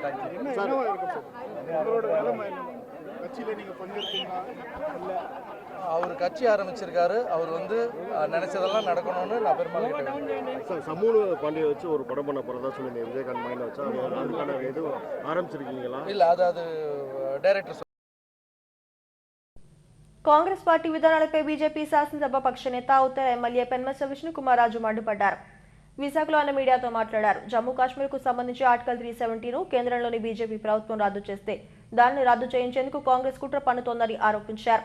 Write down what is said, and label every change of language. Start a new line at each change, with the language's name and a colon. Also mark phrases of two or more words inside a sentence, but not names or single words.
Tamil: தேங்க்யூ. கட்சியில் நீங்கள் பங்கேற்கீங்களா? இல்லை, அவர் கட்சி ஆரம்பிச்சிருக்காரு. அவர் வந்து நினைச்சதெல்லாம் நடக்கணும்னு நான் பெருமாள் சார் சமூக பாண்டியை வச்சு ஒரு படம் பண்ண போகிறதா சொல்லி விஜயகாந்த் மைண்ட் வச்சா அதுக்கான எதுவும் ஆரம்பிச்சிருக்கீங்களா? இல்லை, அது డైరెక్టర్.
Telugu: కాంగ్రెస్ పార్టీ విధానాలపై బీజేపీ శాసనసభ పక్ష నేత ఉత్తర ఎమ్మెల్యే పెన్మెస్స విష్ణుకుమార్ రాజు మండిపడ్డారు. విశాఖలో ఆయన మీడియాతో మాట్లాడారు. జమ్మూ కాశ్మీర్కు సంబంధించి ఆర్టికల్ 370ను కేంద్రంలోని బీజేపీ ప్రభుత్వం రద్దు చేస్తే దానిని రద్దు చేయించేందుకు కాంగ్రెస్ కుట్ర పన్నుతోందని ఆరోపించారు.